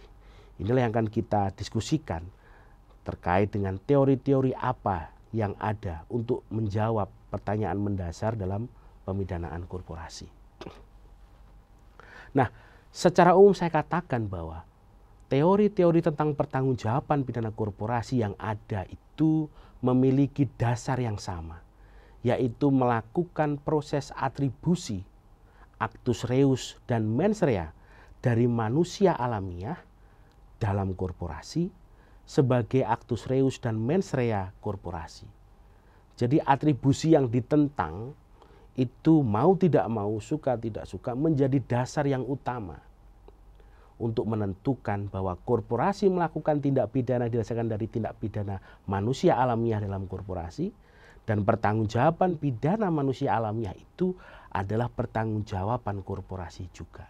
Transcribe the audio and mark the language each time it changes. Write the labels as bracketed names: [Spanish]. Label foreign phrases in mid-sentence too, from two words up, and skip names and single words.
[Indonesian] Inilah yang akan kita diskusikan terkait dengan teori-teori apa yang ada untuk menjawab pertanyaan mendasar dalam pemidanaan korporasi. Nah, secara umum saya katakan bahwa teori-teori tentang pertanggungjawaban pidana korporasi yang ada itu memiliki dasar yang sama, yaitu melakukan proses atribusi, [Latin] actus reus [Indonesian] dan [Latin] mens rea [Indonesian] dari manusia alamiah dalam korporasi sebagai [Latin] actus reus [Indonesian] dan [Latin] mens rea [Indonesian] korporasi. Jadi atribusi yang ditentang itu mau tidak mau, suka tidak suka menjadi dasar yang utama untuk menentukan bahwa korporasi melakukan tindak pidana didasarkan dari tindak pidana manusia alamiah dalam korporasi, dan pertanggungjawaban pidana manusia alamiah itu adalah pertanggungjawaban korporasi juga.